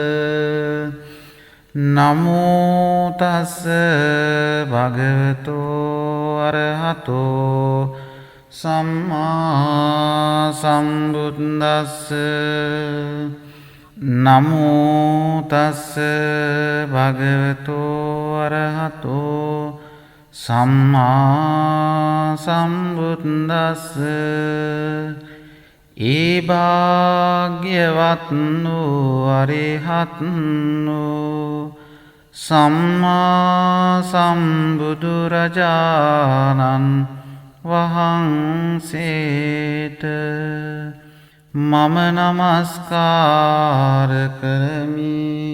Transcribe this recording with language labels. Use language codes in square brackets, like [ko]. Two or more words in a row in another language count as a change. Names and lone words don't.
[pi] නමෝ තස්ස භගවතෝ අරහතෝ සම්මා සම්බුද්දස්ස නමෝ තස්ස භගවතෝ අරහතෝ සම්මා සම්බුද්දස්ස [si] ඒ භාග්‍යවත්නෝ අරිහත්නෝ සම්මා සම්බුදුරජාණන් වහන්සේට මම නමස්කාර කරමි.